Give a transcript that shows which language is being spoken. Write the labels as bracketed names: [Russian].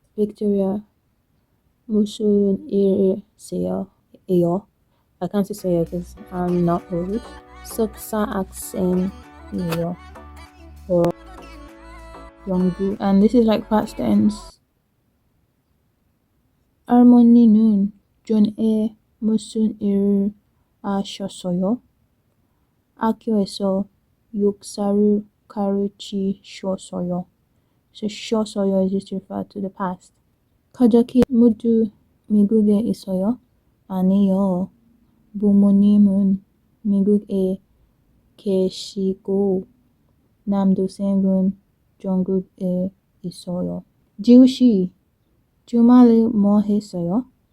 [Korean] Victoria, 무슨 일이세요? [English] I can't say it because I'm not old. [Korean] 석사 학생이에요. Or 연구. [English] And this is like past tense. [Korean] 할머니는 전에 무슨 일 하셨어요? 학교에서 역사를 가르치셨어요. [English] So 쉬었어요 is just referred to the past. [Korean] 가족이 모두 미국에 있어요? 아니요. 부모님은 미국에 계시고 남동생은 중국에 있어요. 지우씨, 주말에 뭐 했어요?